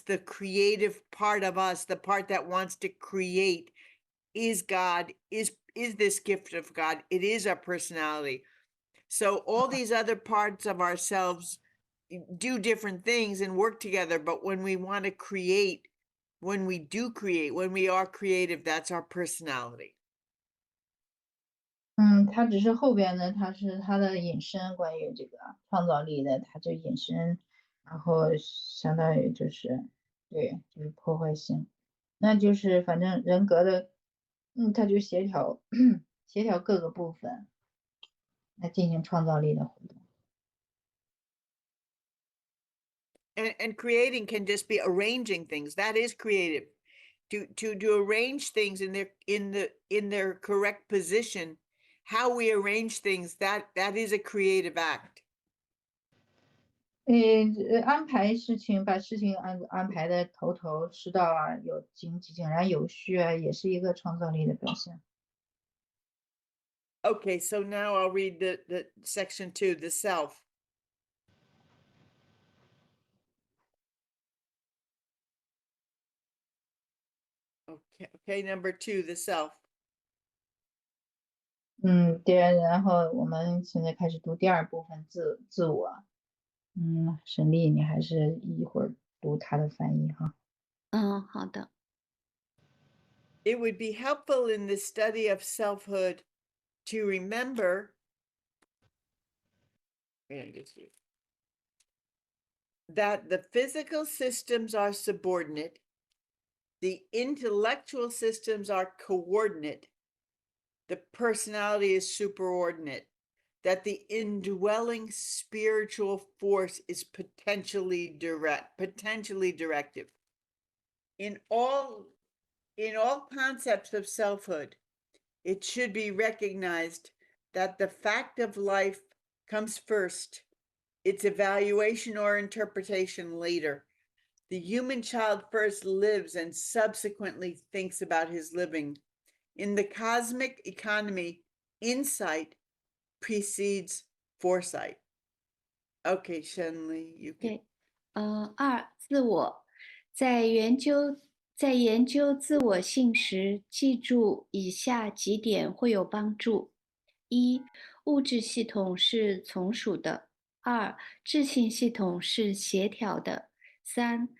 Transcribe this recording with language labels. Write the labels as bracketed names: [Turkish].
[English] The creative part of us, the part that wants to create, is God, is this gift of God. It is our personality. So all these other parts of ourselves do different things and work together. But when we want to create, when we are creative, that's our personality. [Chinese] 它只是后边的，它是它的引申，关于这个创造力的，它就引申，然后相当于就是就是破坏性，那就是反正人格的，它就协调各个部分来进行创造力的活动。 [English] And creating can just be arranging things. That is creative. To arrange things in their correct position, how we arrange things, that is a creative act. [Chinese] 安排事情，把事情安排的头头是道啊，井然有序啊，也是一个创造力的表现。 [English] Okay, so now I'll read the section 2, the self. Okay, number 2, the self. [Chinese] 然后我们现在开始读第二部分自我。沈丽，你还是一会儿读他的翻译哈。好的。 [English] It would be helpful in the study of selfhood to remember that the physical systems are subordinate, the intellectual systems are coordinate, the personality is superordinate, that the indwelling spiritual force is potentially directive. In all concepts of selfhood, it should be recognized that the fact of life comes first, its evaluation or interpretation later. The human child first lives and subsequently thinks about his living. In the cosmic economy, insight precedes foresight. Okay, Shenli, you can. [Chinese] 对，2. 自我，在研究自我性时，记住以下几点会有帮助： 1. 物质系统是从属的； 2. 智性系统是协调的； 3.